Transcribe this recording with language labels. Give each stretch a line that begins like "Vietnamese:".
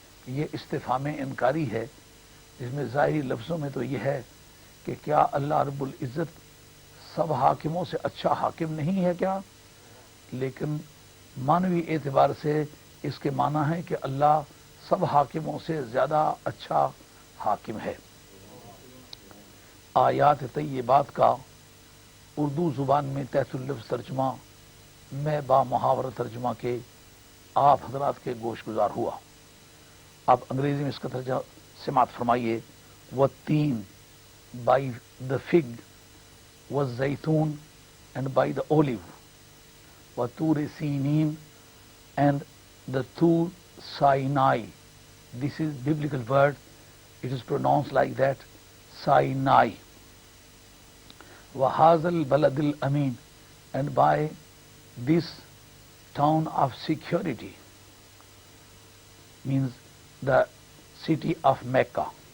Urdu: یہ استفہام انکاری ہے جس میں ظاہری لفظوں میں تو یہ ہے کہ کیا اللہ رب العزت سب حاکموں سے اچھا حاکم نہیں ہے کیا؟ لیکن معنوی اعتبار سے اس کے معنی ہے کہ اللہ سب حاکموں سے زیادہ اچھا حاکم ہے. آیات طیبات کا اردو زبان میں تحت اللفظ ترجمہ میں با محاورہ ترجمہ کے آپ حضرات کے گوش گزار ہوا. آپ انگریزی میں اس کا ترجمہ سماعت فرمائیے.
Arabic: والتین
English: by the fig,
Arabic: والزیتون
English: and by the olive,
Arabic: وطور سینین
English: And the طور Sinai. This is biblical word. It is pronounced like that, Sinai.
Arabic: وَهَذَا الْبَلَدِ الْأَمِينَ
English: and by this town of security means the city of Mecca.